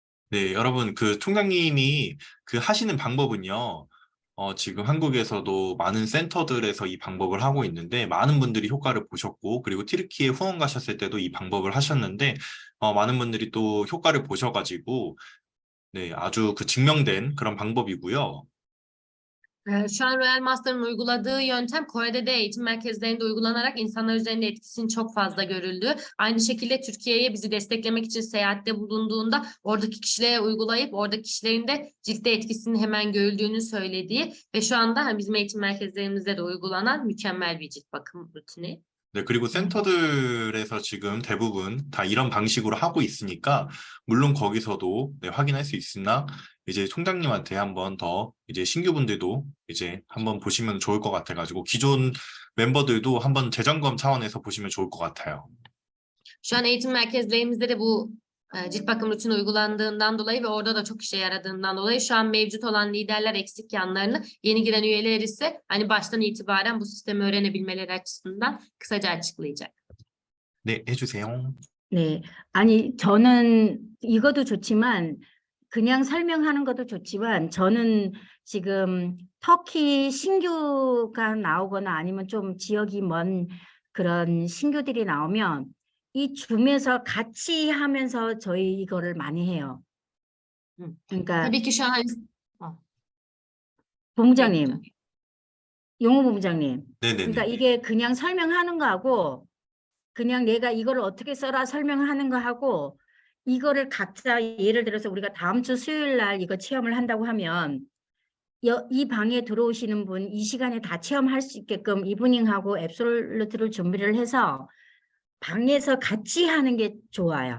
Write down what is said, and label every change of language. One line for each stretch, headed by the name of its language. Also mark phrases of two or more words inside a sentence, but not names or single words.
Korean: 네, 여러분, 그 총장님이 그 하시는 방법은요, 지금 한국에서도 많은 센터들에서 이 방법을 하고 있는데, 많은 분들이 효과를 보셨고, 그리고 튀르키예 후원 가셨을 때도 이 방법을 하셨는데, 많은 분들이 또 효과를 보셔가지고, 네, 아주 그 증명된 그런 방법이고요.
Turkish: Şu an Royal Master'ın uyguladığı yöntem Kore'de de eğitim merkezlerinde uygulanarak insanlar üzerinde etkisinin çok fazla görüldüğü. Aynı şekilde Türkiye'ye bizi desteklemek için seyahatte bulunduğunda oradaki kişilere uygulayıp oradaki kişilerin de ciltte etkisinin hemen görüldüğünü söylediği ve şu anda bizim eğitim merkezlerimizde de uygulanan mükemmel bir cilt bakım rutini.
Korean: 네, 그리고 센터들에서 지금 대부분 다 이런 방식으로 하고 있으니까, 물론 거기서도 네, 확인할 수 있으나, 이제 총장님한테 한번 더, 이제 신규분들도 이제 한번 보시면 좋을 것 같아가지고, 기존 멤버들도 한번 재점검 차원에서 보시면 좋을 것 같아요.
Turkish: Şu an eğitim merkezlerimizde de bu cilt bakım rutini uygulandığından dolayı ve orada da çok işe yaradığından dolayı şu an mevcut olan liderler eksik yanlarını, yeni giren üyeler ise hani baştan itibaren bu sistemi öğrenebilmeleri açısından kısaca açıklayacak.
Korean: 네, 해주세요. 네. 아니, 저는 이것도 좋지만, 그냥 설명하는 것도 좋지만, 저는 지금 터키 신규가 나오거나 아니면 좀 지역이 먼 그런 신규들이 나오면, 이 줌에서 같이 하면서 저희 이거를 많이 해요. 그러니까,
Turkish: Tabii ki şu an
Korean: 본부장님, 용호 본부장님. 네네네. 그러니까 이게 그냥 설명하는 거하고, 그냥 내가 이거를 어떻게 써라 설명하는 거 하고 이거를 각자 예를 들어서 우리가 다음 주 수요일 날 이거 체험을 한다고 하면 이 방에 들어오시는 분 이 시간에 다 체험할 수 있게끔 이브닝하고 앱솔루트를 준비를 해서 방에서 같이 하는 게 좋아요.